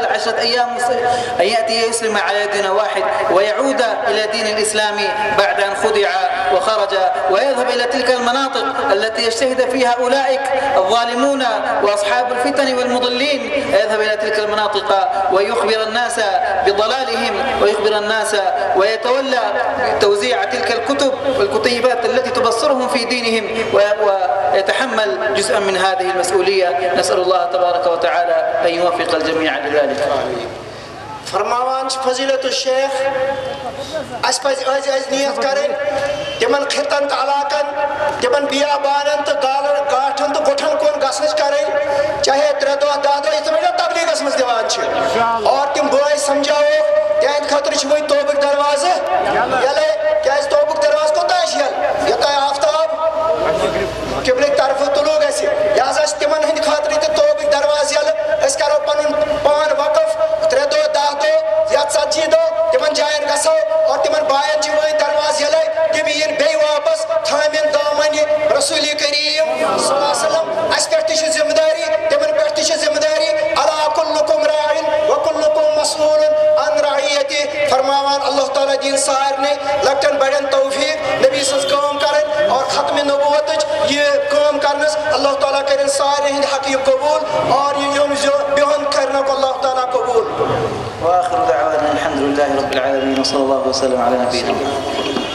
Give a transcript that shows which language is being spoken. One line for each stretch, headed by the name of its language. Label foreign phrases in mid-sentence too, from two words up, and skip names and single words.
Arabic: 10 أيام، أن يأتي يسلم على يد واحد ويعود إلى دين الإسلام بعد أن خدع وخرج، ويذهب إلى تلك المناطق التي يجتهد فيها أولئك الظالمون وأصحاب الفتن والمضلين، يذهب إلى تلك المناطق ويخبر الناس بضلالهم ويخبر الناس ويتولى توزيع تلك الكتب والكتيبات التي تبصرهم في دينهم ويتحمل جزءا من هذه المسؤولية. نسأل الله تبارك وتعالى أن يوفق الجميع لذلك.
Kashmiri: فرماوان فضیلت الشیخ اس پز نیت کریں تمن خطن تو علاقن تمن بیابانن تو گاٹھن تو گٹھن کن گھنچ کریں چاہے 3 دۄہ 10 دۄہ اس میں تبلیغس مز دِوان اور تم بٲے سمجھاو تہند خاطر چھ وۄنۍ توبُک دروازٕ یلے کیازِ توبُک دروازٕ کوتاہ چھِ یل یوتانۍ آفتاب قبلٕکۍ طرفہٕ طلوع گژھِ لہذا چھِ تمن ہٕنٛدِ خاطرٕ تہِ توبُک دروازٕ یلہٕ أسۍ کرو پنُن پان وقف 3 دۄہ 10 دۄہ یا 40 دۄہ تمن جاین گژھو اور تمن باین چھِ وۄنۍ دروازٕ یلے تم یِن بیٚیہِ واپس تھامن دامنہِ رسول کریم
Arabic: صلی اللہ علیہ وسلم
Kashmiri: اس پٮ۪ٹھ تہِ چھِ ذمہٕ دٲری تمن پٮ۪ٹھ تہِ چھِ ذمہٕ دٲری
Arabic: الا کلکم راعٍ وکلکم مسئول عن رعیتہ
Kashmiri: فرماوان اللہ تعالیٰ دین سارنٕے لۄکٹٮ۪ن بڑٮ۪ن توفیق نبی سٕنٛز کٲم کرٕنۍ اور ختمِ نبوتٕچ یہِ کٲم کرنس اللہ تعالیٰ کرن سارے ہٕنٛدِ حق یہِ قبول اور یِم بِہُن کرنُک اللہ تعالیٰ قبول.
Arabic: وآخر دعوانا الحمد لله رب العالمين وصلى الله وسلم على نبينا محمد.